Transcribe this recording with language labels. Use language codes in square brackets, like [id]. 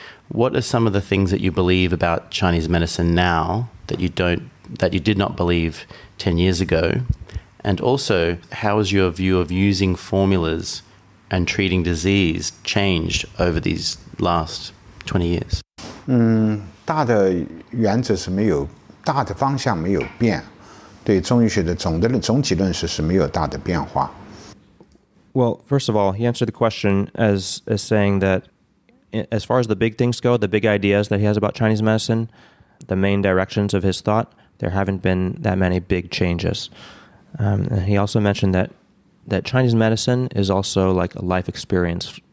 [en] What are some of the things that you believe about Chinese medicine now that you did not believe 10 years ago? And also, how has your view of using formulas and treating disease changed over these last 20 years? [zh] 大的原则是没有，大的方向没有变，对中医学的总体论是没有大的变化。 [en] Well, first of all, he answered the question as saying that as far as the big things go, the big ideas that he has about Chinese medicine, the main directions of his thought, there haven't been that many big changes. And he also mentioned that Chinese medicine is also like a life experience.